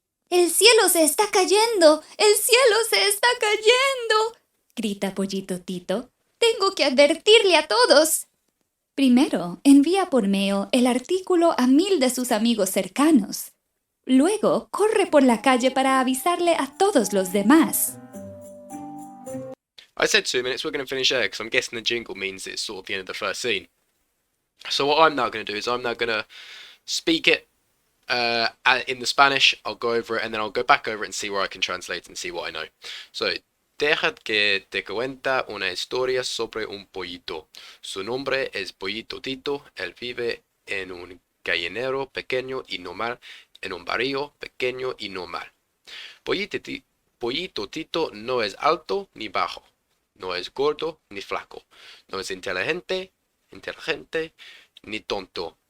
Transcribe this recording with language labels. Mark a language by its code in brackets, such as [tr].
[es] ¡El cielo se está cayendo! ¡El cielo se está cayendo!, grita Pollito Tito. ¡Tengo que advertirle a todos! Primero, envía por mail el artículo a 1000 de sus amigos cercanos. Luego, corre por la calle para avisarle a todos los demás. [en] I said 2 minutes, we're going to finish there, because I'm guessing the jingle means it's sort of the end of the first scene. So what I'm now going to do is I'm now going to speak it in the Spanish. I'll go over it, and then I'll go back over it and see where I can translate and see what I know. So, [es] deja que te cuenta una historia sobre un pollito. Su nombre es Pollito Tito. Él vive en un gallinero pequeño y normal, en un barrio pequeño y normal. Pollito Tito no es alto ni bajo, no es gordo ni flaco, no es inteligente ni tonto.